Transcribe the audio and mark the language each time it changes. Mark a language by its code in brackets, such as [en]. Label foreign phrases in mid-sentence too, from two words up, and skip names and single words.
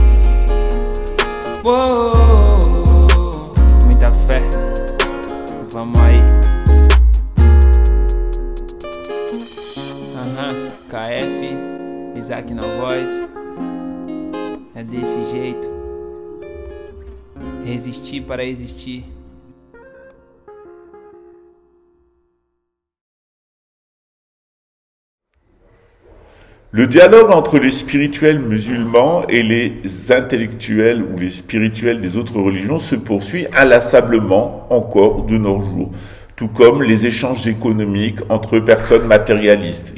[pt] Oh, muita fé, vamos aí. KF, Isaac na voz. É desse jeito. Resistir para existir. [fr] Le dialogue entre les spirituels musulmans et les intellectuels ou les spirituels des autres religions se poursuit inlassablement encore de nos jours, tout comme les échanges économiques entre personnes matérialistes.